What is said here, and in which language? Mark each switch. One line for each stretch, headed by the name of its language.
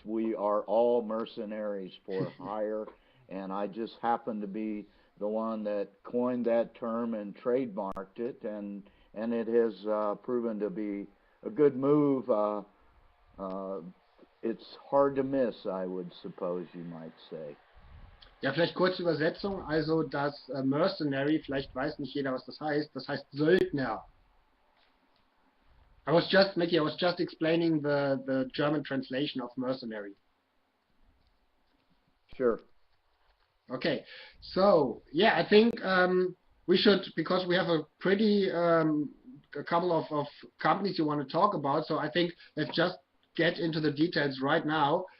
English: We are all mercenaries for hire, and I just happen to be the one that coined that term and trademarked it, and it has proven to be a good move. It's hard to miss, I would suppose you might say.
German: Ja, vielleicht kurze Übersetzung. Also das Mercenary, vielleicht weiß nicht jeder, was das heißt Söldner.
English: Mickey, I was just explaining the German translation of mercenary. Sure. Okay, so yeah, I think we should, because we have a pretty a couple of companies you want to talk about, so I think let's just get into the details right now.